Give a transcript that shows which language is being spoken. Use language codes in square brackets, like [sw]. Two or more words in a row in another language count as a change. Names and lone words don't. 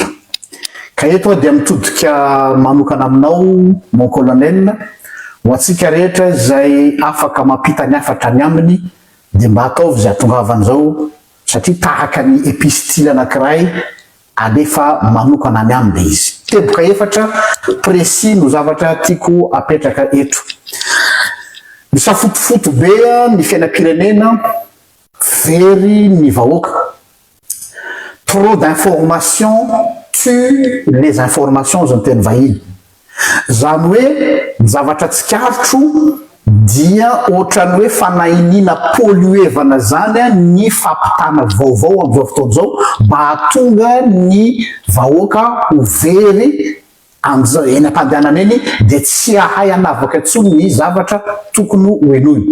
[mg] Ka eto dia mitodika manokana aminao [fr] mon colonel [mg] ho antsika rehetra izay afaka mampita ny afatra ny aminy dia mba ataovy izay atongavan'izao satria tahaka ny epistily anankiray alefa manokana ny aminy izy. Teboka efatra précis no zavatra tiako apetraka eto. Misafotofoto be ny fiainam-pirenena, very ny vahoaka. [fr] Trop d'informations tue les informations [mg] zany teny vahiny. Zany hoe zavatra tsikarotro dia ohatrany hoe fanahinina polluevana zany ny fampitana vaovao amin'izao fotoana izao mba hahatonga ny vahoaka ho very amin'izao eny am-pandehanana eny dia tsy ahay hanavaka intsony ny zavatra tokony ho henoiny.